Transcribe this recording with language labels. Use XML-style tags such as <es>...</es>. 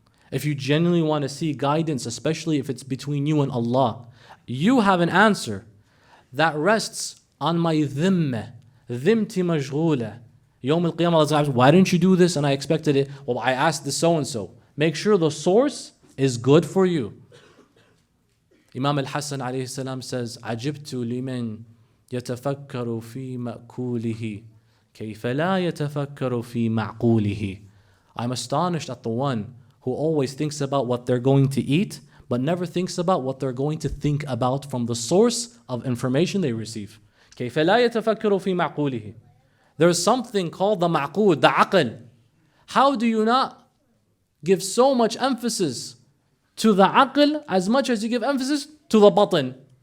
<en>If you genuinely want to see guidance, especially if it's between you and Allah, you have an answer that rests on my dhimmah. Dhimti majghula. Yawm al-Qiyamah, why didn't you do this? And I expected it. Well, I asked the so-and-so. Make sure the source is good for you.</en> <ar>Imam al-Hassan alayhi salam says, عَجِبْتُ لِمَنْ يَتَفَكَّرُ فِي مَأْكُولِهِ كَيْفَ لَا يَتَفَكَّرُ فِي مَعْقُولِهِ.</ar> <en>I'm astonished at the one who always thinks about what they're going to eat, but never thinks about what they're going to think about from the source of information they receive.</en> <ar>كَيْفَ لَا يَتَفَكَّرُ فِي مَعْقُولِهِ.</ar> <en>There's something called the ma'qud, the aql. How do you not give so much emphasis to the aql as much as you give emphasis to the batin?</en>